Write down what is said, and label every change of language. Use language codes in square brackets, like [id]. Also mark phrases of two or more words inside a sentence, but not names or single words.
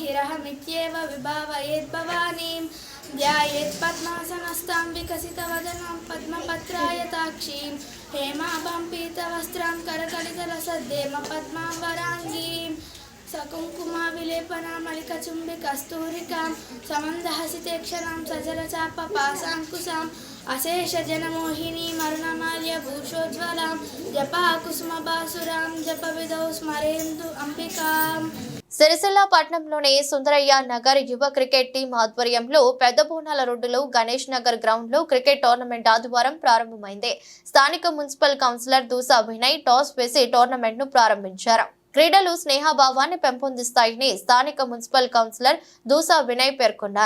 [sa] रहमित्येव विभावयेत् भवानीं ध्यायेत् पद्मासनस्तां विकसितवदनां पद्मपत्रायताक्षीं हेमाभां पीतवस्त्रां करकलितरसद्देम पद्मां वराङ्गीं सकुङ्कुमाविलेपनां मलिकचुम्बिकस्तूरिकां समन्दहसितेक्षणां सजलचापपाशाङ्कुशाम् अशेषजनमोहिनीं अरुणमाल्यभूषोज्ज्वलां जपाकुसुमबासुरां जपविधौ स्मरेन्दु अंबिकाम् [te] సిరిసిల్ల పట్టణంలోని సుందరయ్య నగర్ యువ క్రికెట్ టీం ఆధ్వర్యంలో పెద్ద బోనాల రోడ్డులో గణేష్ నగర్ గ్రౌండ్ లో క్రికెట్ టోర్నమెంట్ ఆదివారం ప్రారంభమైంది. స్థానిక మున్సిపల్ కౌన్సిలర్ దూసా వినయ్ టాస్ వేసి టోర్నమెంట్ ను ప్రారంభించారు. క్రీడలు స్నేహభావాన్ని పెంపొందిస్తాయని స్థానిక మున్సిపల్ కౌన్సిలర్ దూసా వినయ్ పేర్కొన్నారు.